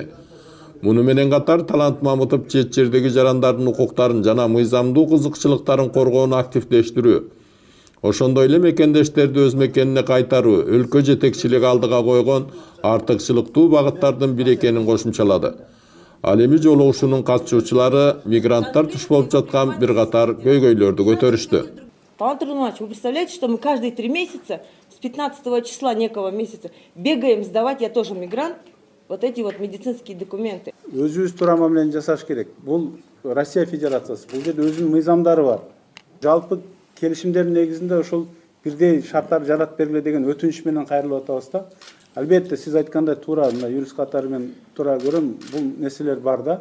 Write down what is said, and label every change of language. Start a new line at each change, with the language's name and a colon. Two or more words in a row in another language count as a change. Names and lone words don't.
Kyrgyz: Муну менен катар Талант Мамытов чет жердеги жарандардын укуктарын жана мыйзамдуу кызыкчылыктарын коргоону активдештирүү, ошондой эле мекендештерди өз мекенине кайтаруу өлкө жетекчилиги алдыга койгон артыкчылыктуу багыттардын бири экенин кошумчалады. Ал эми жолугушуунун катышуучулары мигранттар туш болуп жаткан бир катар көйгөйлөрдү көтөрүштү.
Russian: Талант Иванович, вы представляете, что мы каждые 3 месяца, с 15 числа некого месяца, бегаем сдавать, я тоже мигрант, вот эти вот медицинские документы.
Kyrgyz: Өзүбүз туура мамилени жасаш керек. Бул Россия Федерациясы, бул жерде өзүнүн мыйзамдары бар. Жалпы келишимдердин негизинде ошол бирдей шарттар жаратып бергиле деген өтүнүч менен кайрылып атабыз да. Албетте сиз айткандай туура мына юрист катары мен туура көрөм, бул нерселер бар да.